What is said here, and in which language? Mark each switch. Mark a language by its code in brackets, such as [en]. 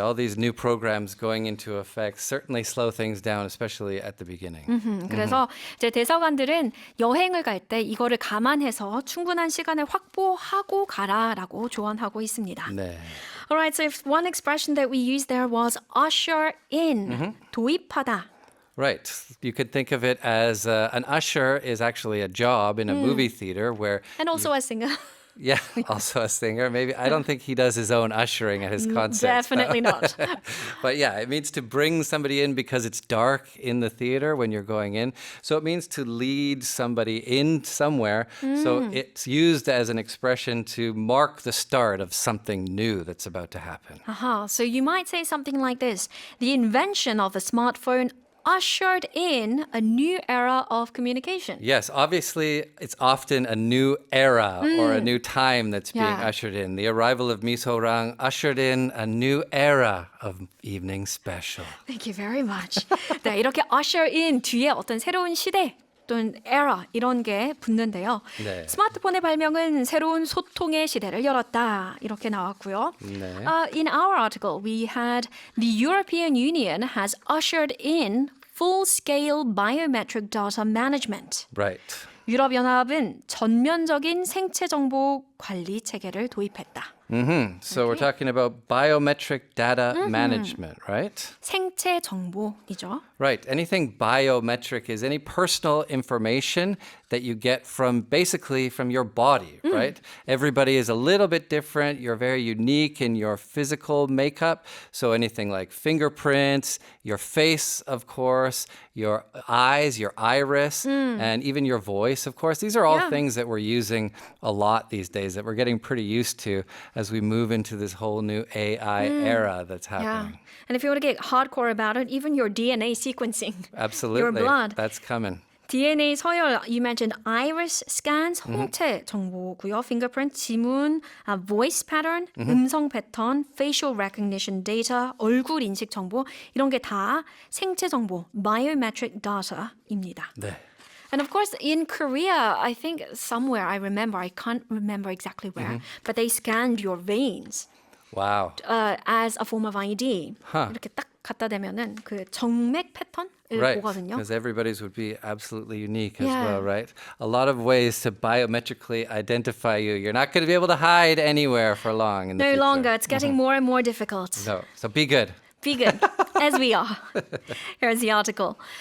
[en] All these new programs going into effect certainly slow things down, especially at the beginning. [ko] 그래서 이제 대사관들은 여행을 갈 때 이거를 감안해서 충분한 시간을 확보하고 가라라고 조언하고 있습니다. 네. [en] All right, so if one expression that we used there was usher in, 도입하다. Right. You could think of it as an usher is actually a job in a movie theater where, And also a singer. yeah, also a singer. Maybe I don't think he does his own ushering at his concerts. Definitely not. But yeah, it means to bring somebody in because it's dark in the theater when you're going in. So it means to lead somebody in somewhere. So it's used as an expression to mark the start of something new that's about to happen. So you might say something like this. The invention of the smartphone ushered in a new era of communication. Yes, obviously, it's often a new era or a new time that's being Yeah. ushered in. The arrival of Misorang ushered in a new era of evening special. Thank you very much. [ko] 네, 이렇게 usher in 뒤에 어떤 새로운 시대 또는 era 이런 게 붙는데요. 네. 스마트폰의 발명은 새로운 소통의 시대를 열었다. 이렇게 나왔고요. 네. [en] In our article, we had the European Union has ushered in full-scale biometric data management. Right. [ko] 유럽연합은 전면적인 생체 정보 관리 체계를 도입했다. [en] So we're talking about biometric data management, right? [ko] 생체 정보이죠. [en] Right. Anything biometric is any personal information that you get from basically from your body, right? Everybody is a little bit different. You're very unique in your physical makeup. So anything like fingerprints, your face, of course, your eyes, your iris, and even your voice, of course. These are all Yeah. things that we're using a lot these days that we're getting pretty used to as we move into this whole new AI era that's Yeah. happening. And if you want to get hardcore about it, even your DNA sequencing. Absolutely. Your blood. That's coming. DNA 서열, you mentioned iris scans, 홍채 정보고요. [ko] fingerprint, 지문, voice pattern, 음성 패턴, facial recognition data, 얼굴 인식 정보 이런 게 다 생체 정보, biometric data입니다. 네. [en] And of course, in Korea, I think somewhere, I can't remember exactly where, but they scanned your veins Wow. as a form of ID. Huh. [ko] 이렇게 딱 갖다 대면은 그 정맥 패턴을 [en] Right, [ko] 보거든요. [en] because everybody's would be absolutely unique as Yeah. well, right? A lot of ways to biometrically identify you. You're not going to be able to hide anywhere for long in the No future. longer. It's getting more and more difficult. No, so be good. Be good, as we are. Here's the article.